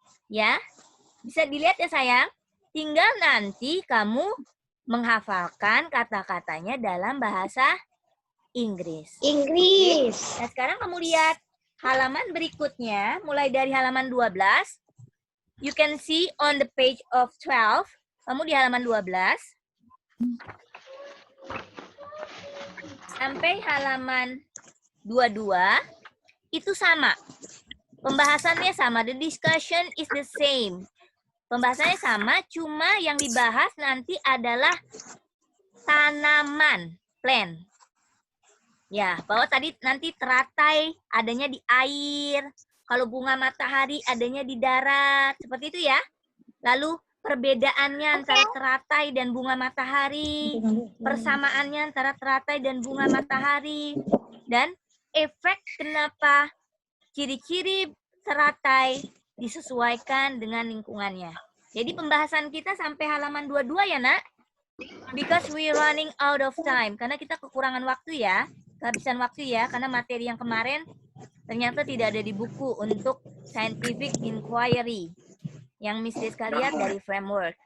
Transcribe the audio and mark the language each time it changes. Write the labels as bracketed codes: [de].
[id] Ya, bisa dilihat ya sayang. Tinggal nanti kamu menghafalkan kata-katanya dalam bahasa Inggris. Nah, sekarang kamu lihat halaman berikutnya, mulai dari halaman 12. [en] You can see on the page of 12. [id] Kamu di halaman 12. Sampai halaman 22. Itu sama. Pembahasannya sama. [en] The discussion is the same. [id] Pembahasannya sama, cuma yang dibahas nanti adalah tanaman, plant. Ya, bahwa tadi nanti teratai adanya di air. Kalau bunga matahari adanya di darat, seperti itu ya. Lalu perbedaannya antara teratai dan bunga matahari, persamaannya antara teratai dan bunga matahari, dan efek kenapa ciri-ciri teratai disesuaikan dengan lingkungannya. Jadi pembahasan kita sampai halaman 22 ya, Nak? [en] Because we running out of time. [id] Karena kita kekurangan waktu ya, kehabisan waktu ya, karena materi yang kemarin ternyata tidak ada di buku untuk scientific inquiry yang Miss Deska lihat dari framework.